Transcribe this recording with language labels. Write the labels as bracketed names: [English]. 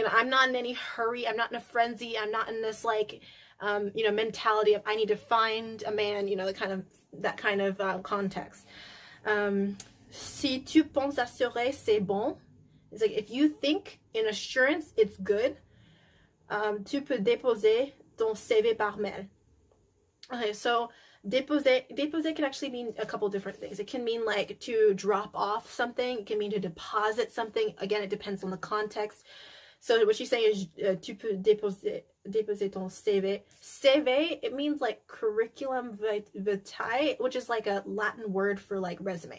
[English] I'm not in any hurry. I'm not in a frenzy. I'm not in this like, mentality of I need to find a man, that kind of context. [French] Si tu penses assurer, c'est bon. [English] It's like, if you think in assurance, it's good. [French] Tu peux déposer ton CV par mail. [English] Okay, so déposer can actually mean a couple different things. It can mean like to drop off something. It can mean to deposit something. Again, it depends on the context. So what she's saying is, [French] tu peux déposer ton CV. [English] CV, it means like curriculum vitae, which is like a Latin word for like resume.